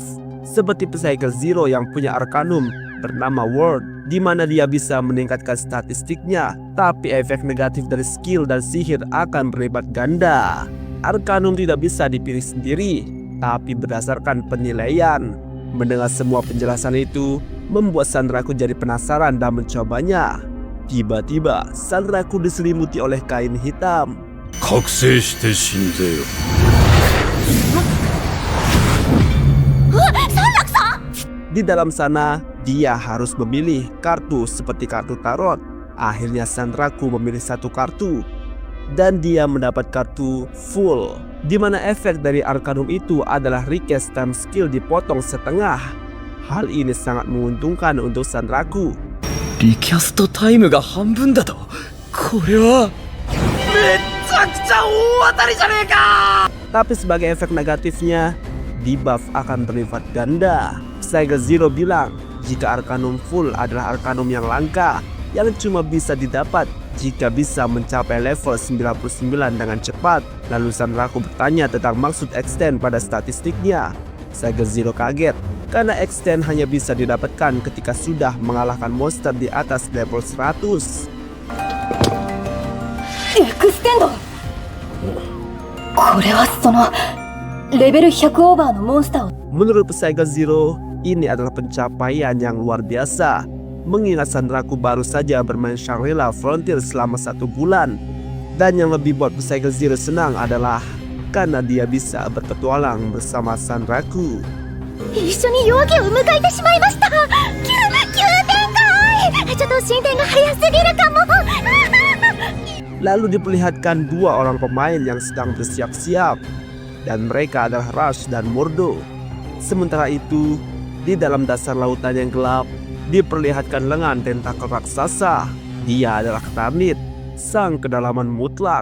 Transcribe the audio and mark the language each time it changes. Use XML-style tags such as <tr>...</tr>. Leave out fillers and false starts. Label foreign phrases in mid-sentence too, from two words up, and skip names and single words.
<id>Seperti Psycho Zero yang punya Arcanum bernama Word, di mana dia bisa meningkatkan statistiknya, tapi efek negatif dari skill dan sihir akan berlipat ganda. Arcanum tidak bisa dipilih sendiri, tapi berdasarkan penilaian. Mendengar semua penjelasan itu membuat Sanraku jadi penasaran dan mencobanya. Tiba-tiba Sanraku diselimuti oleh kain hitam.</id> <ja>覚醒して死んぜよ</ja> <id>Di dalam sana, dia harus memilih kartu seperti kartu tarot. Akhirnya Sanraku memilih satu kartu dan dia mendapat kartu full, di mana efek dari Arcanum itu adalah</id> <en>recast time skill</en> <id>dipotong setengah. Hal ini sangat menguntungkan untuk Sanraku.</id> <ja>リキャストタイムが半分だとこれはめっちゃくちゃ大当たりじゃねえか</ja> <id>Tapi sebagai efek negatifnya, debuff akan berlipat ganda. Psycho Zero bilang jika Arcanum full adalah Arcanum yang langka, yang cuma bisa didapat jika bisa mencapai level 99 dengan cepat. Lalu Sanraku bertanya tentang maksud extend pada statistiknya. Psycho Zero kaget karena extend hanya bisa didapatkan ketika sudah mengalahkan monster di atas level 100.</id> <ja>エクステンド。これはそのレベル100オーバーのモンスターを</ja> <id>Menurut Psycho Zero, ini adalah pencapaian yang luar biasa. Mengingat Sanraku baru saja bermain Shangri-La Frontier selama 1 bulan. Dan yang lebih buat Psycho Zero senang adalah karena dia bisa berpetualang bersama Sanraku.</id> <ja>一緒に夜明けを迎えてしまいました。急展開。ちょっと進展が早すぎるかも。</ja> <id>Lalu diperlihatkan 2 orang pemain yang sedang bersiap-siap, dan mereka adalah Rush dan Mordo. Sementara itu, di dalam dasar lautan yang gelap, diperlihatkan lengan tentakel raksasa. Dia adalah Ktarnit, sang kedalaman mutlak.</id>